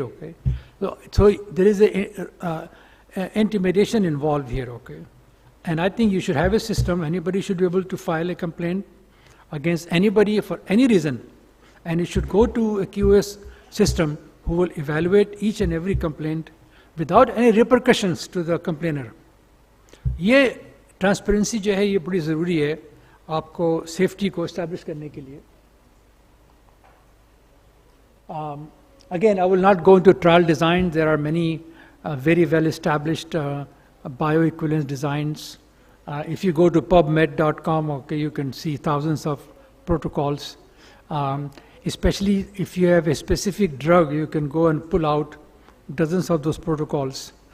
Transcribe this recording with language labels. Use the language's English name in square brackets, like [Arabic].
[English] Okay, so there is a intimidation involved here. Okay, and I think you should have a system. Anybody should be able to file a complaint against anybody for any reason, and it should go to a QS system who will evaluate each and every complaint without any repercussions to the complainer. [Hindi] ये transparency जो है ये बड़ी ज़रूरी है आपको safety को establish करने के लिए. [English] Again, I will not go into trial design. There are many very well established bioequivalence designs. If you go to pubmed.com, okay, you can see thousands of protocols. Especially if you have a specific drug, you can go and pull out dozens of those protocols.